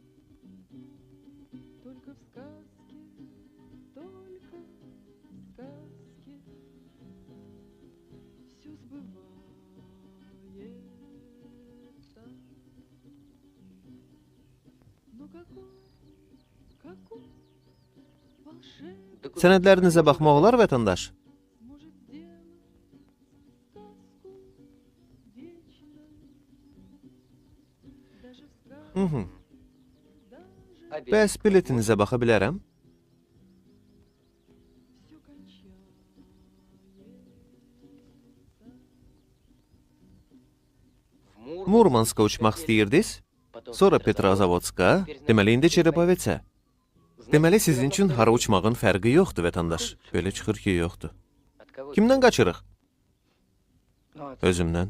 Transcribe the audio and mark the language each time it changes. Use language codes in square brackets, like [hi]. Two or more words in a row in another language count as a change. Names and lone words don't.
[ru] Только в сказке, только в сказке все сбывается. Но какой волшебник [az] Sənədlərinizə baxmaq olar, vətəndaş? [ru] сможет сделать сказку вечной? Даже в сказке, [az] Hı -hı. [ru] даже [az] Bəs biletinizə baxa bilərəm? [ru] все кончается. [az] Murmanska uçmaq istəyirdiniz? Sonra Petrozavodska, deməli indi Çerepovitsə. Deməli sizin üçün hara uçmağın fərqi yoxdur, vətəndaş. Belə çıxır ki, yoxdur. Kimdən qaçırıq? Özümdən.